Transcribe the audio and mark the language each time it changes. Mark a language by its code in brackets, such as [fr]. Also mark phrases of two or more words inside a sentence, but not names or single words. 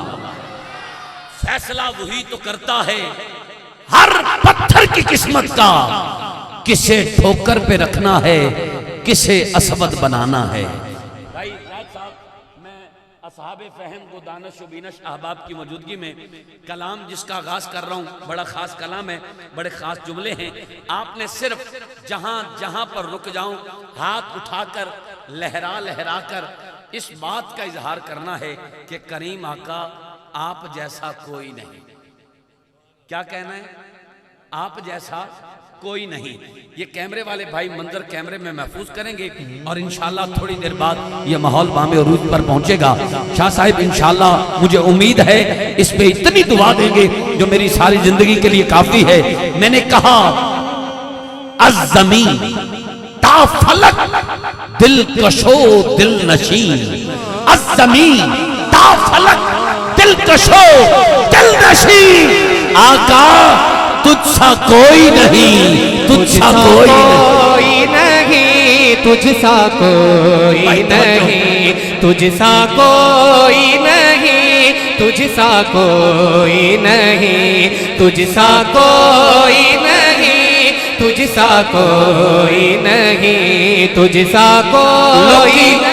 [ur] فیصلہ وہی تو کرتا ہے ہر پتھر کی قسمت کا، کسے ٹھوکر پہ رکھنا ہے، کسے اسود بنانا ہے. بھائی راج صاحب، میں اصحاب فہم کو دانش و بینش احباب کی موجودگی میں کلام جس کا آغاز کر رہا ہوں، بڑا خاص کلام ہے، بڑے خاص جملے ہیں. آپ نے صرف جہاں جہاں پر رک جاؤں ہاتھ اٹھا کر لہرا لہرا کر اس بات کا اظہار کرنا ہے کہ کریم آقا آپ جیسا کوئی نہیں. کیا کہنا ہے؟ آپ جیسا کوئی نہیں. یہ کیمرے والے بھائی منظر کیمرے میں محفوظ کریں گے اور انشاءاللہ تھوڑی دیر بعد یہ ماحول بام عروج پر پہنچے گا. شاہ صاحب انشاءاللہ مجھے امید ہے اس پہ اتنی دعا دیں گے جو میری ساری زندگی کے لیے کافی ہے. میں نے کہا الزمین تا فلک دل کشو دل نشین، الزمین تا فلک دل کشو دل نشین. آقا تجھ سا کوئی نہیں، تجھ سا کوئی نہیں، تجھ سا کوئی نہیں، تجھ سا کوئی نہیں، تجھ سا کوئی نہیں، تجھ سا کوئی نہیں، تجھ سا کوئی نہیں، تجھ سا کوئی نہیں.